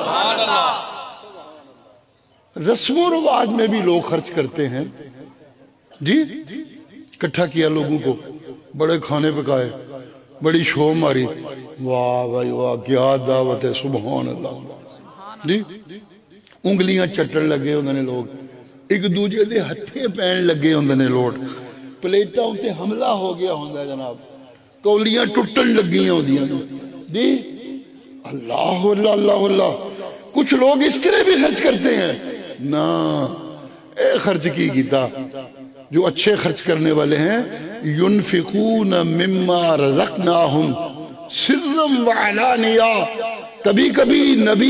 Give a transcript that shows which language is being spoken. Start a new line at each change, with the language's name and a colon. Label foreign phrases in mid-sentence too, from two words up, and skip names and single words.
Urdu: رسم و رواج میں بھی لوگ خرچ کرتے ہیں، جی اکٹھا کیا لوگوں کو، بڑے کھانے پکائے، بڑی شو ماری، واہ بھائی واہ کیا دعوت ہے،
Arabic: سبحان اللہ،
Punjabi: جی انگلیاں چٹن لگے ہوندے نے لوگ، ایک دوجے دے ہتھے پین لگے ہوندے نے لوگ، پلیٹاں تے حملہ ہو گیا ہوندا ہے جناب، کولیاں ٹوٹن لگیاں ہوندیاں،
Urdu: جی اللہ اللہ اللہ اللہ، کچھ لوگ اس طرح بھی خرچ کرتے ہیں نا،
Punjabi: اے خرچ کی گیتا
Urdu: جو اچھے خرچ کرنے والے ہیں،
Arabic: ينفقون مما رزقناہم سرا وعلانیہ،
Urdu: کبھی کبھی نبی